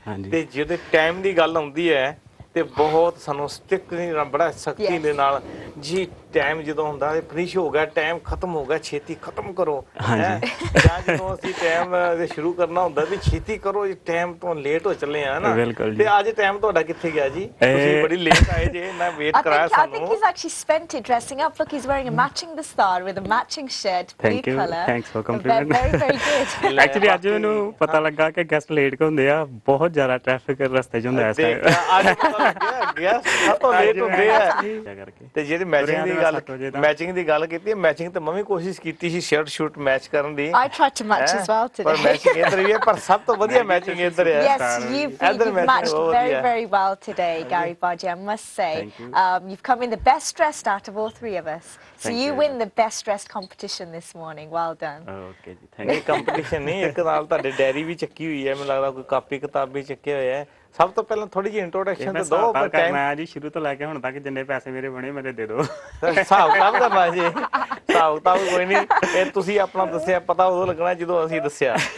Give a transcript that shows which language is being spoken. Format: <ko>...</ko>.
<pa>ਤੇ ਜਿਹਦੇ ਟਾਈਮ ਦੀ ਗੱਲ ਆਉਂਦੀ ਹੈ ਤੇ ਬਹੁਤ ਸਾਨੂੰ ਸਟ੍ਰਿਕਟਲੀ ਬੜਾ ਸਖਤੀ ਦੇ ਨਾਲ ਜੀ ਟਾਈਮ ਜਦੋਂ ਹੁੰਦਾ ਫਿਨਿਸ਼ ਹੋ ਗਿਆ ਟਾਈਮ ਖਤਮ ਹੋ ਗਿਆ ਛੇਤੀ ਖਤਮ ਕਰੋ ਜਾਂ ਜਦੋਂ ਅਸੀਂ ਟਾਈਮ ਸ਼ੁਰੂ ਕਰਨਾ ਹੁੰਦਾ ਵੀ ਛੇਤੀ ਕਰੋ ਜੀ ਟਾਈਮ ਤੋਂ ਲੇਟ ਹੋ ਚੱਲੇ ਆ ਨਾ ਤੇ ਅੱਜ ਟਾਈਮ ਤੁਹਾਡਾ ਕਿੱਥੇ ਗਿਆ ਜੀ ਤੁਸੀਂ ਬੜੀ ਲੇਟ ਆਏ ਜੇ ਮੈਂ ਵੇਟ ਕਰਾਇਆ ਸਾਨੂੰ</pa> <en>I think he's actually spent it dressing up look he's wearing a matching the star with a matching shirt blue color thanks for compliment very good</en> <pa>actually ਅੱਜ ਮੈਨੂੰ ਪਤਾ ਲੱਗਾ ਕਿ ਗੈਸਟ ਲੇਟ ਹੁੰਦੇ ਆ ਬਹੁਤ ਜ਼ਿਆਦਾ ਟ੍ਰੈਫਿਕ ਰਸਤੇ 'ਚ ਹੁੰਦਾ ਇਸ ਟਾਈਮ ਅੱਜ ਪਤਾ ਲੱਗਿਆ ਗੈਸਟ ਸਭ ਤੋਂ ਲੇਟ ਹੁੰਦੇ ਆ ਤੇ ਜਿਹੜੀ ਮੈਚਿੰਗ ਦੀ ਗੱਲ ਕੀਤੀ ਹੈ ਮੈਚਿੰਗ ਤੇ ਮੈਂ ਵੀ ਕੋਸ਼ਿਸ਼ ਕੀਤੀ ਸੀ ਸ਼ਰਟ ਸ਼ੂਟ ਮੈਚ ਕਰਨ ਦੀ</pa> <en>I tried to match as well today</en> <pa>ਪਰ ਮੈਚਿੰਗ ਇੱਧਰ ਵੀ ਹੈ ਪਰ ਸਭ ਤੋਂ ਵਧੀਆ ਮੈਚਿੰਗ ਇੱਧਰ ਹੈ</pa> <en>yes you've matched very well today Gary Baji I must say you've come in the best dressed out of all three of us so you win the best dressed competition this morning well done okay ji thank you</en> <pa>competition ਨਹੀਂ ਇੱਕ ਨਾਲ ਤੁਹਾਡੇ dairy ਵੀ ਚੱਕੀ ਹੋਈ ਹੈ ਮੈਨੂੰ ਲੱਗਦਾ ਕੋਈ ਕਾਪੀ ਕਿਤਾਬ ਵੀ ਚੱਕੇ ਹੋਏ ਹੈ ਸਭ ਤੋਂ ਪਹਿਲਾਂ ਥੋੜੀ ਜਿਹੀ ਇੰਟਰੋਡਕਸ਼ਨ ਤੇ ਦੋ ਦਿਓ ਪਰ ਟਾਈਮ ਮੈਂ ਜੀ ਸ਼ੁਰੂ ਤੋਂ ਲੈ ਕੇ ਹੁਣ ਤੱਕ ਜਿੰਨੇ ਪੈਸੇ ਮੇਰੇ ਬਣੇ ਮੇਰੇ ਦੇ ਦਿਓ। ਹਿਸਾਬ ਕਿਤਾਬ ਕਰਨਾ ਜੀ, ਹਿਸਾਬ ਕਿਤਾਬ ਕੋਈ ਨਹੀਂ, ਇਹ ਤੁਸੀਂ ਆਪਣਾ ਦੱਸਿਆ ਪਤਾ ਉਦੋਂ ਲੱਗਣਾ ਜਦੋਂ ਅਸੀਂ ਦੱਸਿਆ।</pa>